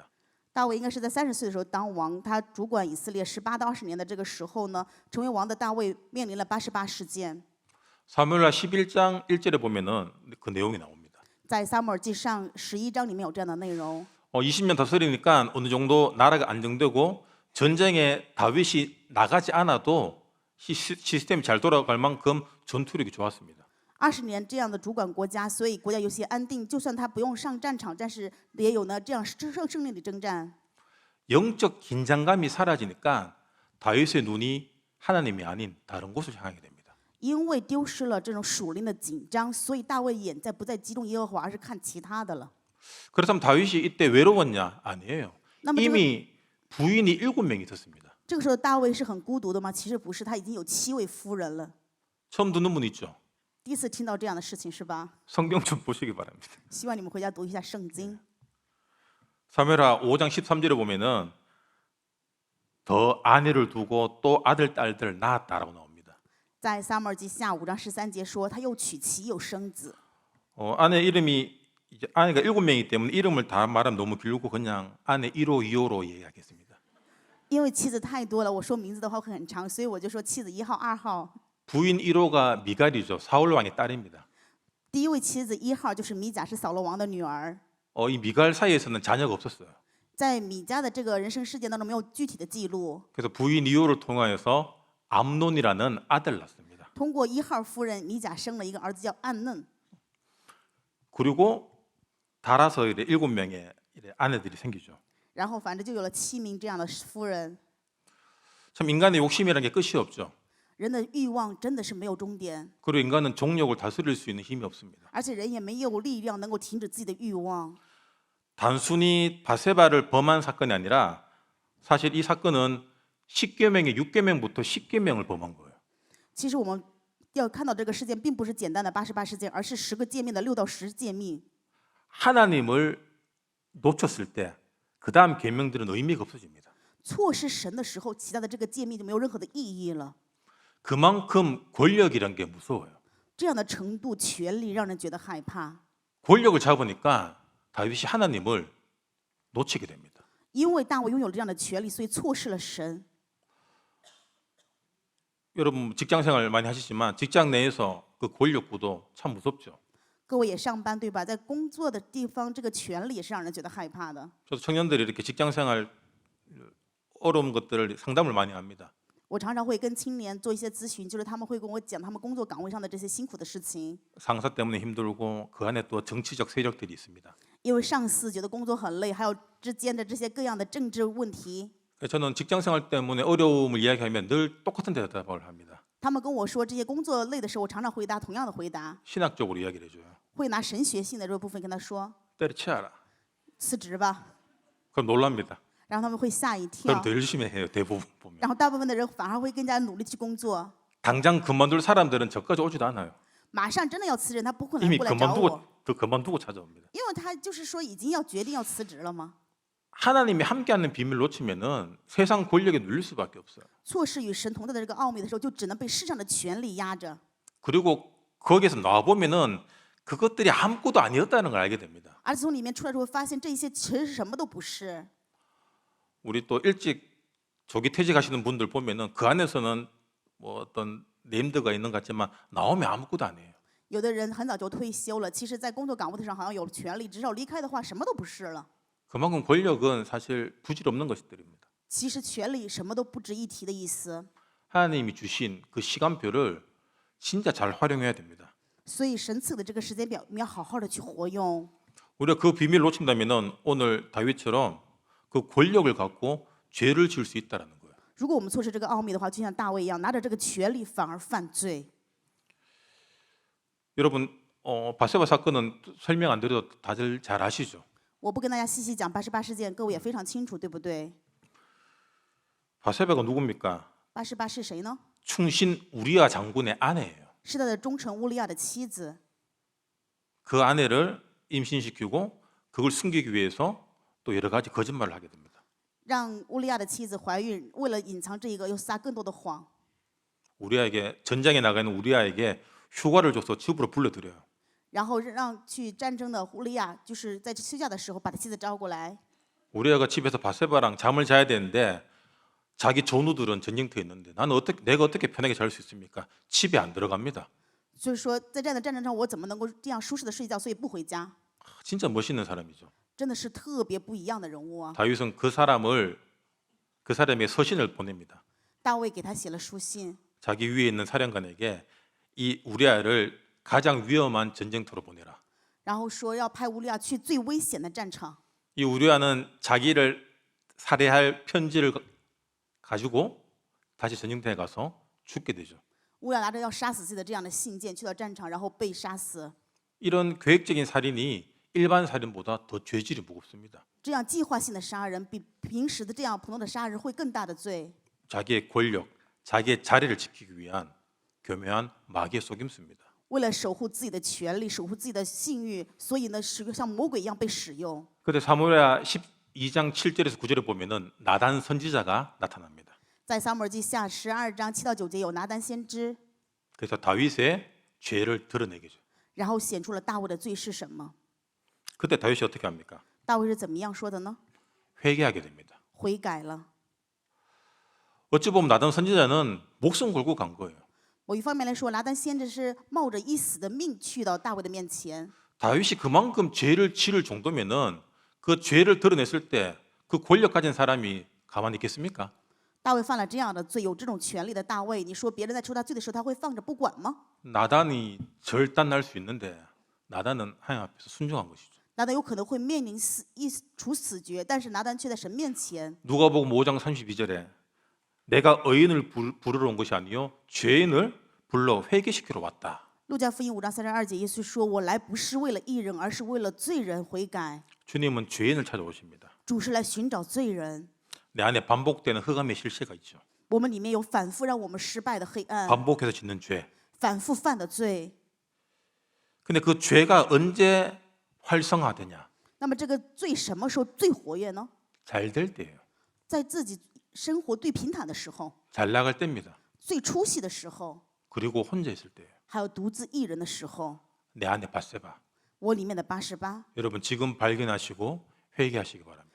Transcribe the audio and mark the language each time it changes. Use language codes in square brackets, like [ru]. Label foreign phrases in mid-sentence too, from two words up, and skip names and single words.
[zh] 大卫应该是在30岁的时候当王，他主管以色列18到20年的这个时候呢，成为王的大卫面临了88事件。 [ko] 사무엘하 11장 1절에 보면은 그 내용이 나옵니다. [zh] 在撒母耳记上11章里面有这样的内容。 [ko] 20년 다스리니까 어느 정도 나라가 안정되고 전쟁에 다윗이 나가지 않아도 시스템이 잘 돌아갈 만큼 전투력이 좋았습니다. [zh] 20 年这样的主管国家，所以国家有些安定。就算他不用上战场，但是也有呢这样胜利的征战。 [ko] 영적 긴장감이 사라지니까 다윗의 눈이 하나님이 아닌 다른 곳을 향하게 됩니다. [zh] 因为丢失了这种属灵的紧张，所以大卫眼不再集中耶和华，而是看其他的了。 [ko] 그렇다면 다윗이 이때 외로웠냐? 아니에요. 그러면 이미 부인이 7명이 있었습니다. [zh] 这个时候大卫是很孤独的吗？其实不是，他已经有7位夫人了。 [ko] 처음 듣는 분 있죠? [zh] 第一次听到这样的事情是吧？ [ko] 성경 좀 보시기 바랍니다. [zh] 希望你们回家读一下圣经。 [ko] 사무엘하 5장 13절에 보면은 더 아내를 두고 또 아들 딸들을 낳았다라고 나옵니다. [zh] 在撒母耳记下5章13节说，他又娶妻又生子。 [ko] 아내 이름이 이제 아내가 7명이기 때문에 이름을 다 말하면 너무 길고 그냥 아내 1호, 2호로 이야기하겠습니다. [zh] 因为妻子太多了，我说名字的话会很长，所以我就说妻子1号、2号。 [ko] 부인 1호가 미갈이죠. 사울 왕의 딸입니다. [zh] 第一位妻子1号就是米甲，是扫罗王的女儿。 [ko] 이 미갈 사이에서는 자녀가 없었어요. [zh] 在米迦的这个人生事件当中没有具体的记录。 [ko] 그래서 부인 2호를 통하여서 암논이라는 아들을 낳습니다. [zh] 通过1号夫人米甲生了一个儿子叫暗嫩。 [ko] 그리고 달아서 7명의 아내들이 생기죠. [zh] 然后反正就有了7名这样的夫人。 [ko] 참 인간의 욕심이라는 게 끝이 없죠. [zh] 人的欲望真的是没有终点， [ko] 그리고 인간은 정욕을 다스릴 수 있는 힘이 없습니다. [zh] 而且人也没有力量能够停止自己的欲望。 [ko] 단순히 바세바를 범한 사건이 아니라 사실 이 사건은 10계명의 6계명부터 10계명을 범한 거예요. [zh] 其实我们要看到这个事件，并不是简单的88事件，而是10个诫命的6到10诫命。 [ko] 하나님을 놓쳤을 때 그 다음 계명들은 의미가 없어집니다. [zh] 错失神的时候，其他的这个诫命就没有任何的意义了。 [ko] 그만큼 권력이란 게 무서워요. [zh] 这样的程度，权力让人觉得害怕， [ko] 권력을 잡으니까 다윗이 하나님을 놓치게 됩니다. [zh] 因为大卫拥有这样的权利，所以错失了神。 [ko] 여러분 직장 생활 많이 하시지만 직장 내에서 그 권력 구도 참 무섭죠. [zh] 各位也上班对吧？在工作的地方，这个权利也是让人觉得害怕的。 [ko] 저도 청년들이 이렇게 직장 생활 어려운 것들을 상담을 많이 합니다. [zh] 我常常会跟青年做一些咨询，就是他们会跟我讲他们工作岗位上的这些辛苦的事情。 [ko] 상사 때문에 힘들고 그 안에 또 정치적 세력들이 있습니다. [zh] 因为上司觉得工作很累，还有之间的这些各样的政治问题。 [ko] 저는 직장 생활 때문에 어려움을 이야기하면 늘 똑같은 대답을 합니다. [zh] 他们跟我说这些工作累的时候，我常常回答同样的回答， [ko] 신학적으로 이야기를 해줘요. [zh] 会拿神学性的这个部分跟他说 [ko] 때려치워라. [zh] 辞职吧， [ko] 그럼 놀랍니다. [zh] 然后他们会吓一跳 [ko] 그럼 ，더 열심히 해요. 대부분 보면. [zh] 然后大部分的人反而会更加努力去工作。 [ko] 당장 그만둘 사람들은 저까지 오지도 않아요. [zh] 马上真的要辞职，他不可能 [ko] 이미 [zh] 过来找我， [ko] 그만두고 찾아옵니다. [zh] 因为他就是说已经要决定要辞职了吗？ [ko] 하나님이 함께하는 비밀을 놓치면은 세상 권력에 눌릴 수밖에 없어요. [zh] 错失与神同在的这个奥秘的时候，就只能被世上的权力压着。 [ko] 그리고 거기에서 나와 보면은 그것들이 아무것도 아니었다는 걸 알게 됩니다. [zh] 而且从里面出来之后，发现这一些其实什么都不是。 [ko] 우리 또 일찍 조기 퇴직하시는 분들 보면은 그 안에서는 뭐 어떤 네임드가 있는 것 같지만 나오면 아무것도 아니에요. [zh] 有的人很早就退休了，其实，在工作岗位上好像有了权利，至少离开的话，什么都不是了。 [ko] 그만큼 권력은 사실 부질없는 것들입니다. [zh] 其实权力什么都不值一提的意思。 [ko] 하나님이 주신 그 시간표를 진짜 잘 활용해야 됩니다. [zh] 所以神赐的这个时间表，我们要好好的去活用。 [ko] 우리가 그 비밀을 놓친다면은 오늘 다윗처럼 그 권력을 갖고 죄를 지을 수 있다라는 거예요. [zh] 如果我们错失这个奥秘的话，就像大卫一样，拿着这个权力反而犯罪。 [ko] 여러분 바세바 사건은 설명 안 드려도 다들 잘 아시죠? [zh] 我不跟大家细细讲88事件，各位也非常清楚，对不对？ [ko] 바세바가 누굽니까? [zh] 88 是谁呢？ [ko] 충신 우리아 장군의 아내예요. [zh] 是他的忠臣乌利亚的妻子。 [ko] 그 아내를 임신시키고 그걸 숨기기 위해서 또 여러 가지 거짓말을 하게 됩니다. [zh] 让乌利亚的妻子怀孕，为了隐藏这个，又撒更多的谎， [ko] 우리아에게 전장에 나가 있는 우리아에게 휴가를 줘서 집으로 불러들여요. [zh] 然后让去战争的乌利亚，就是在休假的时候把他妻子招过来。 [ko] 우리아가 집에서 바세바랑 잠을 자야 되는데 자기 전우들은 전쟁터에 있는데 내가 어떻게 편하게 잘 수 있습니까? 집에 안 들어갑니다. [zh] 所以说，在这样的战争上，我怎么能够这样舒适的睡觉？所以不回家， [ko] 진짜 멋있는 사람이죠. [zh] 真的是特别不一样的人物啊！ [ko] 다윗은 그 사람의 서신을 보냅니다. [zh] 大卫给他写了书信， [ko] 자기 위에 있는 사령관에게 이 우리아를 가장 위험한 전쟁터로 보내라. [zh] 然后说要派乌利亚去最危险的战场。 [ko] 이 우리아는 자기를 살해할 편지를 가지고 다시 전쟁터에 가서 죽게 되죠. [zh] 乌利亚拿着要杀死自己的这样的信件去到战场，然后被杀死。 [ko] 이런 계획적인 살인이 일반 살인보다 더 죄질이 무겁습니다. [zh] 这样计划性的杀人，比平时的这样普通的杀人会更大的罪。 [ko] 자기의 권력, 자기의 자리를 지키기 위한 교묘한 마귀의 속임수입니다. [zh] 为了守护自己的权利，守护自己的信誉，所以呢，像魔鬼一样被使用。 [ko] 그때 사무엘하 12장 7절에서 9절에 보면은 나단 선지자가 나타납니다. [zh] 在撒母耳记下12章7到9节有拿单先知， [ko] 그래서 다윗의 죄를 드러내게 죠. [zh] 然后显出了大卫的罪是什么。 [ko] 그때 다윗이 어떻게 합니까? [zh] 大卫是怎么样说的呢？ [ko] 회개하게 됩니다. [zh] 悔改了。 [ko] 어찌 보면 나단 선지자는 목숨 걸고 간 거예요. [zh] 某一方面来说，拿单先知是冒着一死的命去到大卫的面前。 [ko] 다윗이 그만큼 죄를 지을 정도면은 그 죄를 드러냈을 때 그 권력 가진 사람이 가만히 있겠습니까? [zh] 大卫犯了这样的罪，有这种权利的大卫，你说别人在说他罪的时候，他会放着不管吗？ [ko] 나단이 절단날 수 있는데 나단은 하나님 앞에서 순종한 것이죠. [zh] 拿单有可能会面临处死决，但是拿单却在神面前。 [ko] 누가복음 5장 32절에 내가 의인을 부르러 온 것이 아니요 죄인을 불러 회개시키러 왔다. [zh] 路加福音5章32节，耶稣说：“我来不是为了义人，而是为了罪人悔改。 [ko] 주님은 죄인을 찾아오십니다. [zh] 主是来寻找罪人。 [ko] 내 안에 반복되는 흑암의 실체가 있죠. [zh] 我们里面有反复让我们失败的黑暗， [ko] 반복해서 짓는 죄. [zh] 反复犯的罪。 [ko] 근데 그 죄가 언제 활성화되냐? [zh] 那么这个罪什么时候最活跃呢？ [ko] 잘 될 때예요. [zh] 在自己生活最平坦的时候， [ko] 잘 나갈 때입니다. [zh] 最出息的时候， [ko] 그리고 혼자 있을 때예요. [zh] 还有独自一人的时候。 [ko] 내 안에 바세바. [zh] 我里面的88， [ko] 여러분 지금 발견하시고 회개하시기 바랍니다.